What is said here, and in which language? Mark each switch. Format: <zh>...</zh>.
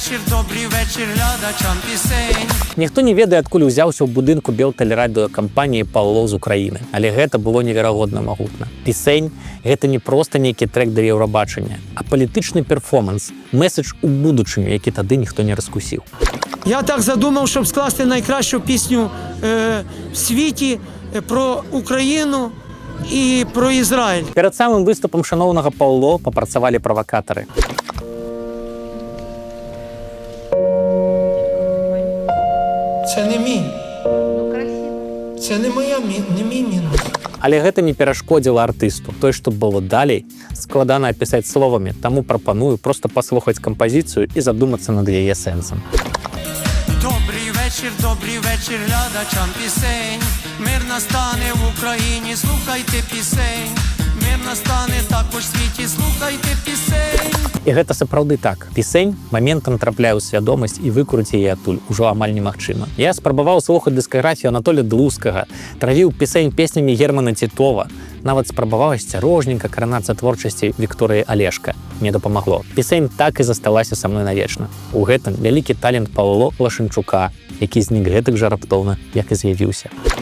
<uk>Добрий вечір глядачам пісень.</uk> <be>Ніхто не ведае, адкуль узяўся ў будынку белтэлерадыёкампаніі «Паўло» з Украіны. Але гэта было неверагодна магутна. Пісень – гэта не проста нейкі трек да Еўрабачання, а палітычны перформанс, меседж у будучыню, які тады ніхто не раскусіў.</be> <uk>Я так задумав, щоб скласти найкращу пісню в світі про Україну і про Ізраїль.</uk> <be>Перад самым выступам шаноўнага «Паўло» папрацавалі правакатары.</be> <uk>Це не мій. Це не мій мінус.</uk> <be>Але гэта не перашкодзіла артысту. Той, што было далей, складана апісаць словамі, таму прапаную проста паслухаць кампазіцыю і задумацца над яе сэнсам.</be> <uk>Добрий вечір глядачам пісень. Мир настане в Україні, слухайте пісень. Мир настане також в світі, слухайте пісень.</uk> <be>І гэта сапраўды так. Пісень моментам трапляе ў свядомасць і выкруціць яе адтуль ужо амаль немагчыма. Я спрабаваў слухаць дыскаграфію Анатолія Длускага, травіў пісень песнямі Германа Тітова, нават спрабаваў асцярожненька кранацца творчасці Вікторыі Алешка. Не дапамагло. Пісень так і засталася са мной навечна. У гэтым вялікі талент Паўло Лашынчука, які знік гэтак жа раптоўна, як і з'явіўся.</be>